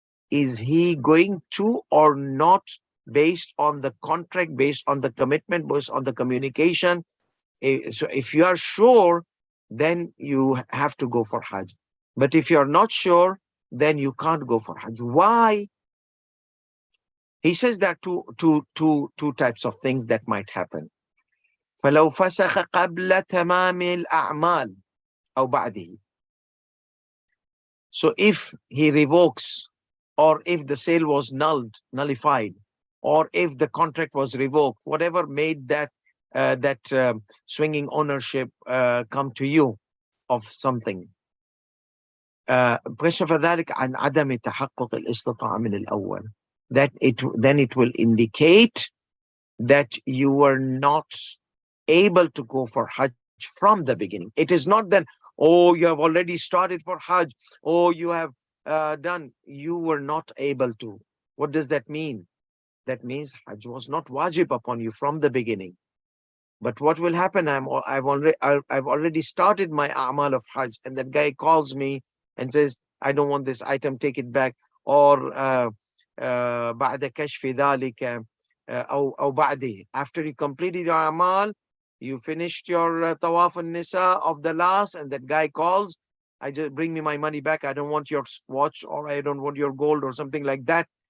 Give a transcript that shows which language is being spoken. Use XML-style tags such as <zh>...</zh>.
<en>Is he going to or not, based on the contract, based on the commitment, based on the communication? So if you are sure, then you have to go for Hajj. But if you're not sure, then you can't go for Hajj. Why? He says that two types of things that might happen.</en> <ar>فلو فسخ قبل تمام الأعمال أو بعده.</ar> <en>So if he revokes, or if the sale was nullified, or if the contract was revoked, whatever made that swinging ownership come to you of something.</en> <ar>فذلك عن عدم تحقق الاستطاعة من الأول.</ar> <en>That then it will indicate that you were not able to go for Hajj from the beginning. It is not that, oh, you have already started for Hajj, oh, you have done, you were not able to. What does that mean? That means Hajj was not wajib upon you from the beginning. But what will happen? I've already started my a'mal of Hajj, and that guy calls me and says, I don't want this item, take it back.</en> <ar>Or بعد كشف ذلك أو بعده.</ar> <en>After you completed your a'mal, you finished your tawaf an-nisa of the last, and that guy calls, I just bring me my money back. I don't want your watch, or I don't want your gold, or something like that.</en>